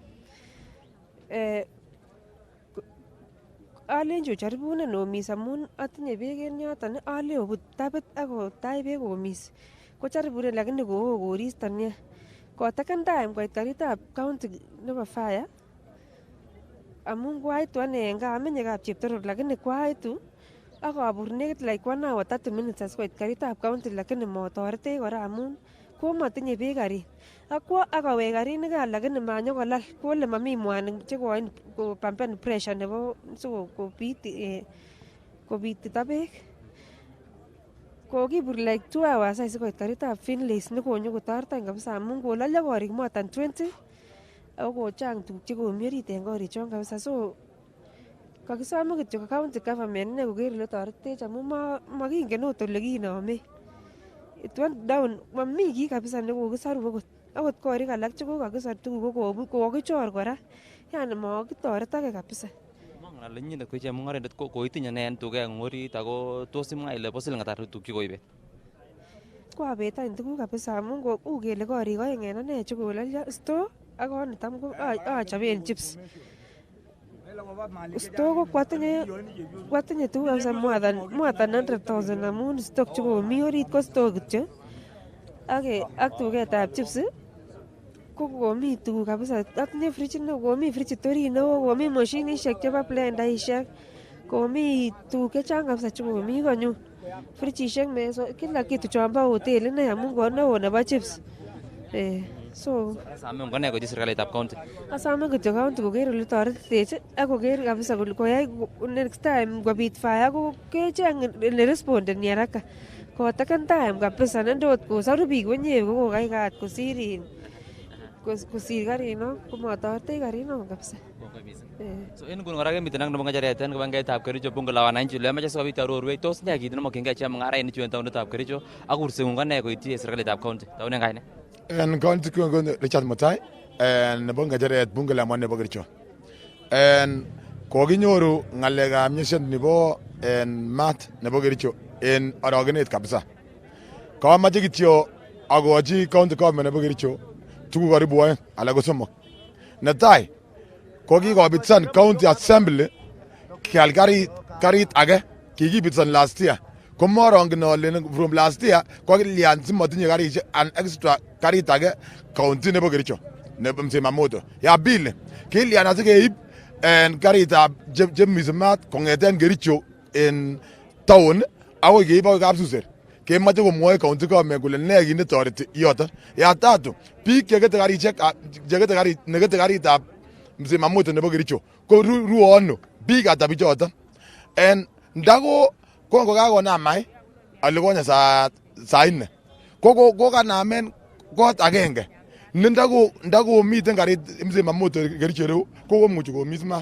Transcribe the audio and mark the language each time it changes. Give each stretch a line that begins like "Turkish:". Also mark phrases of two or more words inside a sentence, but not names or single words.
Kalenjin: Alenji ocharibunen omis amun atinye beek en yoton, ale obut tapit akotach beek omis. Kocharibunen lakini koo koristo nia. Kotaken time koit karitab county nebo fire amun kwaitu ane en gaa amenye kap Cheptoror lakini kwaitu akabur nekit
English: like 1 hour 30 minutes
Kalenjin: asikoit karitab county lakini motoretech kora amun komatinye beek karit. Akwo akawek karit nikan lakini manyokolal kole mami mwanik chekoin kopampen pressure nebo kopitito beek. Kokibur
English: like 2 hours
Kalenjin: asikoit karitab Finlays nekonyokotoreton kabisa amun kolalyo korik
English: more than 20
Kalenjin: ako kochang tuguk chekomi orit en korichon kabisa. So kakisome kityo
English: county government
Kalenjin: ine koker ole toretech amun makingen ot ole kinome.
English: It went down,
Kalenjin: mami kiy kabisa nekokisoru akot korik alak chekokakisor tuguk kokichor kora, yani makitoretake kabisa. Ale nyindet ko chemung'arindet koitinye ne en tugeng'ung orit ako tos imwa ile bo siling ata tuguk chekoibet? Koabet any tuguk kabisa amun uu kele korik oeng en ane chekolalyo store ak konitam ko achoben chips. Store ko kwatinye tuguk kabisa
English: more than 100,000
Kalenjin: amun stock chekomi orit ko store kityo ak tugetab chips ko komi tuguk kabisa. Atinye fridge neo, komi fridge orit neo, komi mashinishek chebo blendaishek, komi tuguk chechang kabisa chekomi konyu. Fridgeishek, meso,
Swahili: kila kitu
Kalenjin: chombo hoteli inei amun ko neo nebo chips. So Asame mkone koji serikalitab county. asome kityo county koker ole toretitech ak koker kabisa koyai
English: next time
Kalenjin: kobit fire ko kecheng ele respondeni haraka. Kotaken time kabisa nendot kosoru biik wenyewe ko kokaikat kosir karino komotoretech karino kabisa. So en nguno kora kemiten ak nebo ng'echeret en kibagengeitab Kericho
Swahili: bunge la wananchi
Kalenjin: ole amache sikobit arorwech tos ne kit nemokyingei chemung'arainik chu en taonitab Kericho ak kurseng'ung ko ne koityi serikalitab county taunen kaine? En county ko Richard Mutai nebo ng'echeret
Swahili: bunge la
Kalenjin: nebo Kericho. Kokinyoru ng'alekab nyeshet nebo mat nebo Kericho en orogenet kabisa. Kamache kityo akochi
English: county government
Kalenjin: nebo Kericho tuguk karibu oeng ala ko somok. Netai kokikobitsan
English: county assembly
Kalenjin: kial karit age kikibitsan
English: last year.
Kalenjin: Komorongen ole
English: from last year
Kalenjin: kokilian simotinye karishek
English: an extra
Kalenjin: karit age county nebo Kericho nebo Msimamoto.
Swahili: Ya pili
Kalenjin: kilian asikeib karitab chemisimat kong'eten Kericho en town akoi keib akoi Kapsuser. Kemoche komwoe
English: county government
Kalenjin: kole ne kit netoreti yoton.
Swahili: Ya tatu
Kalenjin: biik chekete karitab Msimamoto nebo Kericho ko ruo ano biik ata bichoton. Ndako kokakonam ai ale konye saa 4 ko kanamen kot agenge ndako miten karit Msimamoto Kericho reu ko komuchi komis maat.